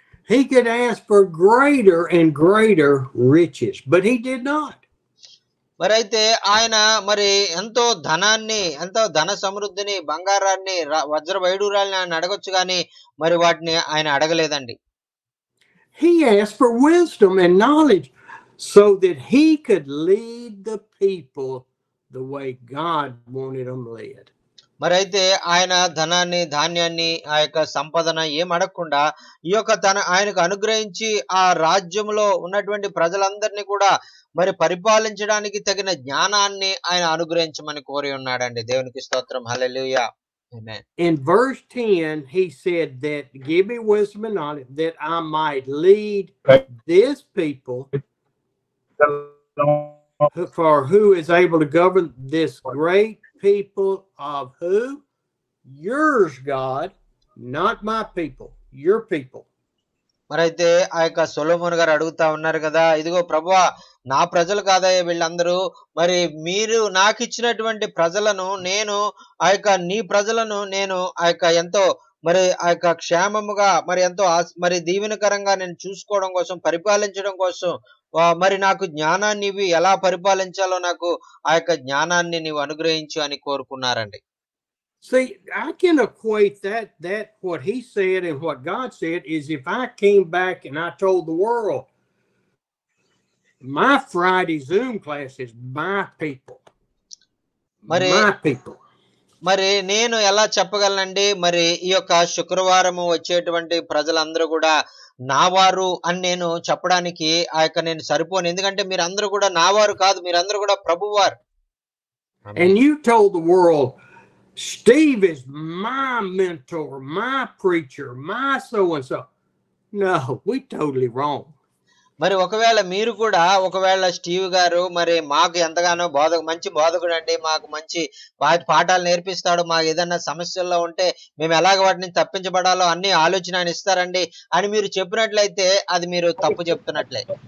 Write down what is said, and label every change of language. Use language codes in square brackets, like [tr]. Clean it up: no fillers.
[en] He could ask for greater and greater riches, but he did not. [te] మరైతే ఆయన ఎంతో ధన సమృద్ధిని, బంగారాన్ని, వజ్ర వైడూరాలని ఆయన అడగొచ్చు, కానీ వాటిని ఆయన అడగలేదండి. [en] He asked for wisdom and knowledge so that he could lead the people the way God wanted them led. [te] మరైతే ఆయన ధనాన్ని, ధాన్యాన్ని, ఆ యొక్క సంపదన ఏం అడగకుండా ఈ యొక్క ఆయనకు అనుగ్రహించి ఆ రాజ్యంలో ఉన్నటువంటి ప్రజలందరినీ కూడా పరిపాలించడానికి తగిన జ్ఞానాన్ని ఆయన అనుగ్రహించమని కోరి ఉన్నాడండి. దేవునికి స్తోత్రం. హల్లెలూయా. Amen. [en] In verse 10, he said that give me wisdom and knowledge that I might lead this people for who is able to govern this great people of who? Yours, God, not my people, your people. [te] మరైతే ఆ యొక్క సొలొమోను గారు అడుగుతా ఉన్నారు కదా, ఇదిగో ప్రభువా, నా ప్రజలు కాదయ్యా వీళ్ళందరూ, మరి మీరు నాకు ఇచ్చినటువంటి ప్రజలను నేను, ఆ యొక్క నీ ప్రజలను నేను ఆ యొక్క ఎంతో మరి ఆ యొక్క క్షేమముగా మరి ఎంతో మరి దీవెనకరంగా నేను చూసుకోవడం కోసం, పరిపాలించడం కోసం మరి నాకు జ్ఞానాన్ని ఇవి, ఎలా పరిపాలించాలో నాకు ఆ యొక్క జ్ఞానాన్ని నీవు అనుగ్రహించు అని కోరుకున్నారండి. [en] See, I can equate that what he said and what God said is if I came back and I told the world, my Friday Zoom class is my people. My people. [te] మరి నేను ఎలా చెప్పగలనండి, మరి ఈ యొక్క శుక్రవారము వచ్చేటువంటి ప్రజలందరూ కూడా నా వారు అని నేను చెప్పడానికి ఆ యొక్క నేను సరిపోను. ఎందుకంటే మీరందరూ కూడా నా వారు కాదు, మీరందరూ కూడా ప్రభువారు. [en] And you told the world, Steve is my mentor, my preacher, my so-and-so. No, we totally wrong. [te] మరి ఒకవేళ మీరు కూడా ఒకవేళ స్టీవ్ గారు మరి మాకు ఎంతగానో మంచి బోధకుడు అండి, మాకు మంచి పాఠాలు నేర్పిస్తాడు, మాకు ఏదన్నా సమస్యల్లో ఉంటే మేము ఎలాగ వాటిని తప్పించబడాలో అన్ని ఆలోచన ఆయన ఇస్తారండి అని మీరు చెప్పినట్లయితే అది మీరు తప్పు చెప్తున్నట్లే.